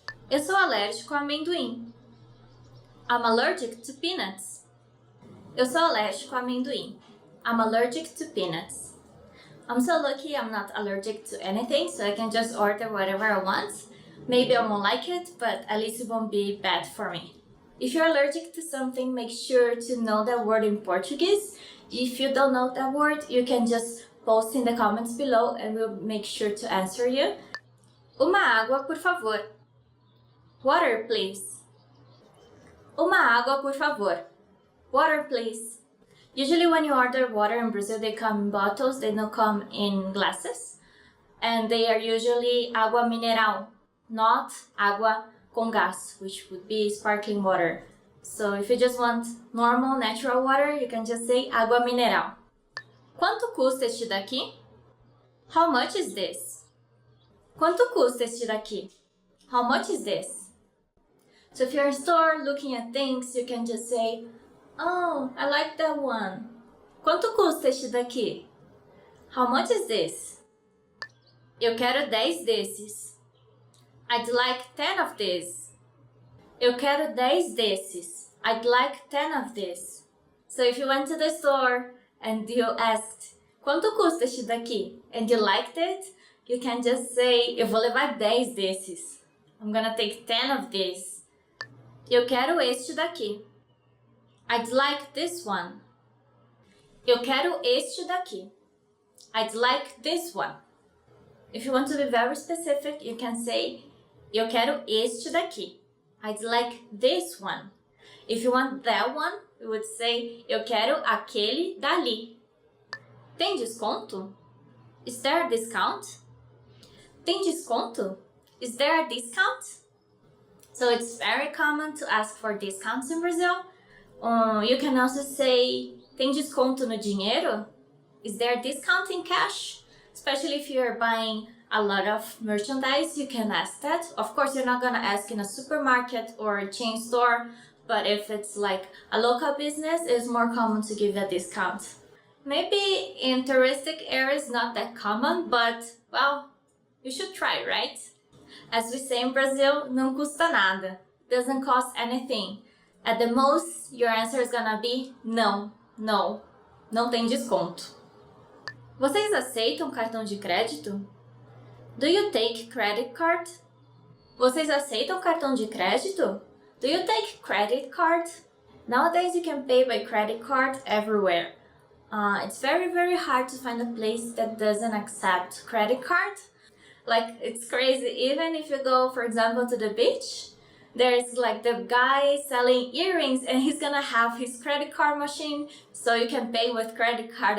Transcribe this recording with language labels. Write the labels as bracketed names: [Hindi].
[Portuguese] Eu sou alérgico a amendoim. [English] I'm allergic to peanuts. [Portuguese] Eu sou alérgico a amendoim. [English] I'm allergic to peanuts. I'm so lucky I'm not allergic to anything, so I can just order whatever I want. Maybe I won't like it, but at least it won't be bad for me. If you're allergic to something, make sure to know that word in Portuguese. If you don't know that word, you can just post in the comments below and we'll make sure to answer you. [Portuguese] Uma água, por favor. [English] Water, please. [Portuguese] Uma água, por favor. [English] Water, please. Usually when you order water in Brazil, they come in bottles, they don't come in glasses. And they are usually água mineral, not água com gás, which would be sparkling water. So if you just want normal, natural water, you can just say água mineral. [Portuguese] Quanto custa este daqui? [English] How much is this? [Portuguese] Quanto custa este daqui? [English] How much is this? So if you're in a store looking at things, you can just say, oh, I like that one. [Portuguese] Quanto custa este daqui? [English] How much is this? [Portuguese] Eu quero 10 desses. [English] I'd like 10 of this. [Portuguese] Eu quero 10 desses. [English] I'd like 10 of this. So if you went to the store and you asked, [Portuguese] quanto custa este daqui? [English] And you liked it, you can just say, [Portuguese] eu vou levar 10 desses. [English] I'm gonna take 10 of this. [Portuguese] Eu quero este daqui. [English] I'd like this one. [Portuguese] Eu quero este daqui. [English] I'd like this one. If you want to be very specific, you can say, [Portuguese] eu quero este daqui. [English] I'd like this one. If you want that one, you would say, [Portuguese] eu quero aquele dali. Tem desconto? [English] Is there a discount? [Portuguese] Tem desconto? [English] Is there a discount? So it's very common to ask for discounts in Brazil. You can also say, [Portuguese] tem desconto no dinheiro? [English] Is there a discount in cash? Especially if you're buying a lot of merchandise, you can ask that. Of course, you're not gonna ask in a supermarket or a chain store, but if it's like a local business, it's more common to give a discount. Maybe in touristic areas, not that common, but, well, you should try, right? As we say in Brazil, [Portuguese] não custa nada. [English] Doesn't cost anything. At the most, your answer is gonna be não, no, [Portuguese] não tem desconto. Vocês aceitam cartão de crédito? [English] Do you take credit card? [Portuguese] Vocês aceitam cartão de crédito? [English] Do you take credit card? Nowadays you can pay by credit card everywhere. It's very, very hard to find a place that doesn't accept credit card. Like, it's crazy. Even if you go, for example, to the beach, there's like the guy selling earrings and he's gonna have his credit card machine so you can pay with credit card.